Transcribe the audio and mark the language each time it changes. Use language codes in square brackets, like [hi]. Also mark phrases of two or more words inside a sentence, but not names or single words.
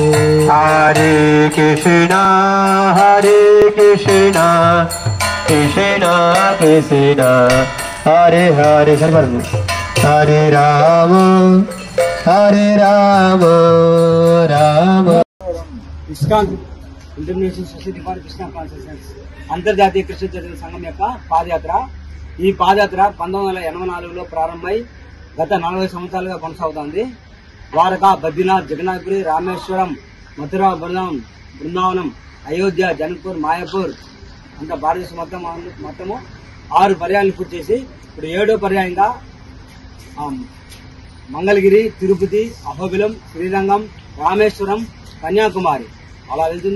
[sa] हरे कृष्ण कृष्ण कृष्ण हरे हरे। हरे राम राम। [en] ISKCON International Society for Krishna Consciousness [te] అంతర్జాతీయ కృష్ణ చైతన్య సంఘం యొక్క పాదయాత్ర. ఈ పాదయాత్ర 1984లో ప్రారంభమై గత 40 సంవత్సరాలుగా కొనసాగుతోంది. ద్వారకా, బద్రీనాథ్, జగన్నాథపురి, రామేశ్వరం, మథురా, బృందావనం, అయోధ్య, జనక్పూర్, మాయాపూర్ అంతా భారతదేశం మొత్తము 6 పర్యాయాలు పూర్తి చేసి ఇప్పుడు 7వ పర్యాయంగా మంగళగిరి, తిరుపతి, అహోబిలం, శ్రీరంగం, రామేశ్వరం, కన్యాకుమారి అలా వెళ్తుంది.